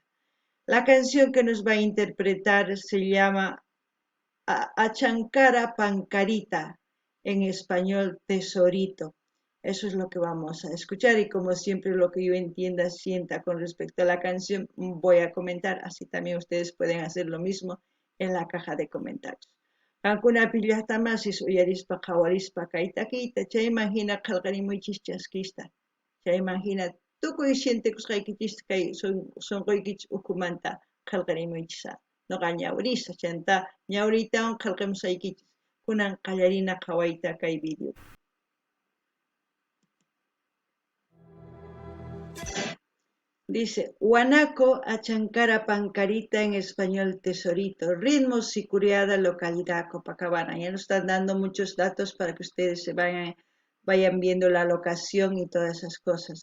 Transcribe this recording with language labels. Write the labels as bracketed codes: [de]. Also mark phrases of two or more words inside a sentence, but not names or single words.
[es] La canción que nos va a interpretar se llama Achankara Pancarita, en español Tesorito. Eso es lo que vamos a escuchar y como siempre lo que yo entienda, sienta con respecto a la canción, voy a comentar, así también ustedes pueden hacer lo mismo en la caja de comentarios. [qu] Ankuna pillastamasis uyarispa qawarispa kaytakiyta chaymahina qillqarimuychis chaskista chaymahina tukuy sientikusqaykichis kay sunquykichis ukumanta qillqarimuychisa nuqa ñawrisa chanta ñawriytawan qillqimusaykichis kunan qallarina qhawayta kay video. [es] Dice, Guanaco, Achankara Pancarita, en español Tesorito, ritmo Sicuriada, localidad Copacabana. Ya nos están dando muchos datos para que ustedes se vayan viendo la locación y todas esas cosas.